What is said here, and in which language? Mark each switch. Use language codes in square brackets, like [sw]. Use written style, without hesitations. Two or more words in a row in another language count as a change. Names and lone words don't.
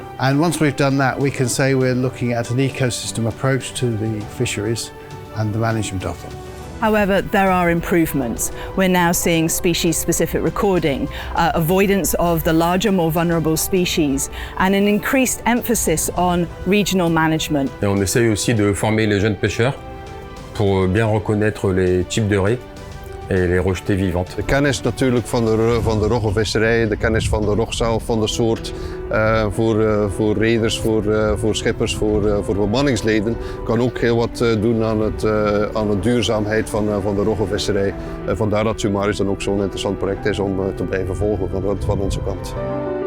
[en] And once we've done that, we can say we're looking at an ecosystem approach to the fisheries and the management of them. However, there are improvements. We're now seeing species-specific recording, avoidance of the larger, more vulnerable species, and an increased emphasis on regional management. [fr] Et on essaye aussi de former les jeunes pêcheurs pour bien reconnaître les types de raies et les rejeter vivantes. [nl] De kennis natuurlijk van de roggenvisserij, de kennis van de rog zelf, van de soort, voor reders, voor schippers, voor bemanningsleden, kan ook heel wat doen aan de duurzaamheid van de roggenvisserij. Vandaar dat SUMARiS dan ook zo'n interessant project is om te blijven volgen van onze kant.